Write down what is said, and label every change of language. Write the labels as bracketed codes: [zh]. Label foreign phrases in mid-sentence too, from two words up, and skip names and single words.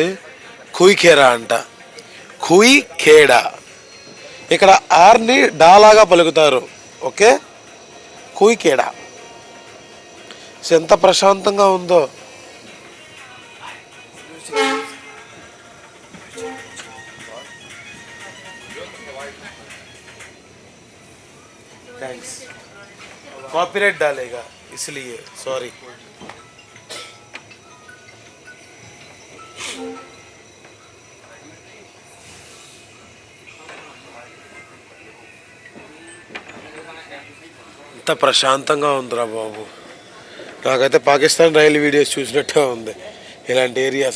[te] కుయిఖేరా అంట, కుయిఖేడా. ఇక్కడ ఆర్ని డాలాగా పలుకుతారు. ఓకే, కుయిఖేడా. ఎంత ప్రశాంతంగా ఉందో. [en] thanks copyright [hi] डालेगा इसलिए सॉरी. [te] ఎంత ప్రశాంతంగా ఉందిరా బాబు. నాకైతే పాకిస్తాన్ రైలు వీడియోస్ చూసినట్టే ఉంది ఇలాంటి ఏరియాస్.